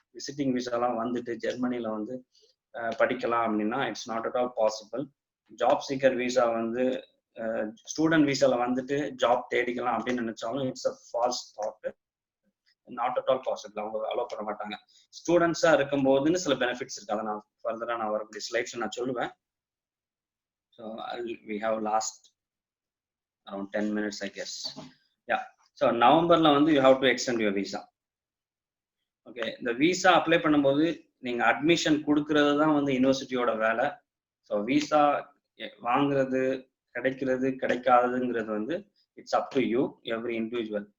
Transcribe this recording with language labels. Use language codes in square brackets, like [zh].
[ta] Visiting விசாலாம் வந்துட்டு ஜெர்மனியில் வந்து படிக்கலாம் அப்படின்னா [en] It's not at all possible. [ta] Job seeker visa வந்து ஸ்டூடெண்ட் விசாவில் வந்துட்டு ஜாப் தேடிக்கலாம் அப்படின்னு நினைச்சாலும் [en] It's a false thought. Not at all possible. [ta] அவங்க அலோவ் பண்ண மாட்டாங்க. ஸ்டூடெண்ட்ஸா இருக்கும் போதுன்னு சில பெனிஃபிட்ஸ் இருக்கு. அதை நான் ஃபர்தரா நான் வரக்கூடிய ஸ்லைட்ஸ் நான் சொல்லுவேன். [en] So we have last around 10 minutes I guess. Yeah. [ta] So நவம்பர்ல வந்து [en] You have to extend your visa. [ta] Okay, இந்த விசா அப்ளை பண்ணும்போது நீங்க அட்மிஷன் கொடுக்கறது தான் வந்து யூனிவர்சிட்டியோட வேலை. ஸோ விசா வாங்குறது, கிடைக்கிறது, கிடைக்காதுங்கிறது வந்து [en] It's up to you, every individual.